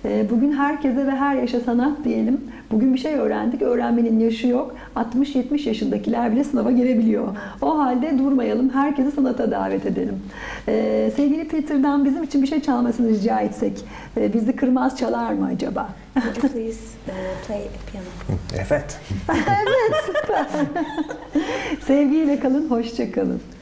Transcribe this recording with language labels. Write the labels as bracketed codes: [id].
[tr] Bugün herkese ve her yaşa sanat diyelim. Bugün bir şey öğrendik. Öğrenmenin yaşı yok. 60-70 yaşındakiler bile sınava girebiliyor. O halde durmayalım. Herkesi sanata davet edelim. Sevgili Peter'dan bizim için bir şey çalmasını rica etsek, bizi kırmaz çalar mı acaba? [en] Would you please play a piano? [tr] Evet. Evet, süper. Sevgiyle kalın, hoşça kalın.